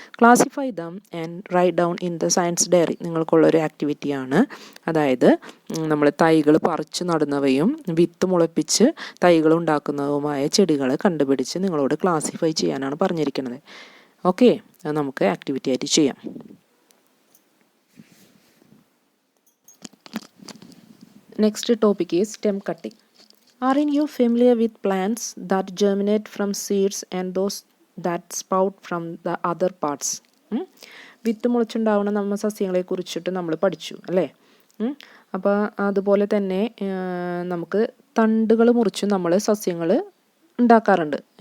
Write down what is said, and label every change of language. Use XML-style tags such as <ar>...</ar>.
<en>Classify them and write down in the science diary.</en> <ml>നിങ്ങൾക്കുള്ളൊരു ആക്ടിവിറ്റിയാണ്. അതായത് നമ്മൾ തൈകൾ പറിച്ച് നടുന്നവയും വിത്ത് മുളപ്പിച്ച് തൈകൾ ഉണ്ടാക്കുന്നതുമായ ചെടികളെ കണ്ടുപിടിച്ച് നിങ്ങളോട് ക്ലാസിഫൈ ചെയ്യാനാണ് പറഞ്ഞിരിക്കുന്നത്. ഓക്കെ, അത് നമുക്ക് ആക്ടിവിറ്റി ആയിട്ട് ചെയ്യാം.</ml> <en>Next topic is stem cutting. Aren't you familiar with plants that germinate from seeds and those that sprout from the other parts?</en> <ml>വിത്ത് മുളച്ചുണ്ടാവുന്ന നമ്മൾ സസ്യങ്ങളെ കുറിച്ചിട്ട് നമ്മൾ പഠിച്ചു അല്ലേ. അപ്പോൾ അതുപോലെ തന്നെ നമുക്ക് തണ്ടുകൾ മുറിച്ച് നമ്മൾ സസ്യങ്ങൾ ഉണ്ടാക്കാറുണ്ട്.</ml>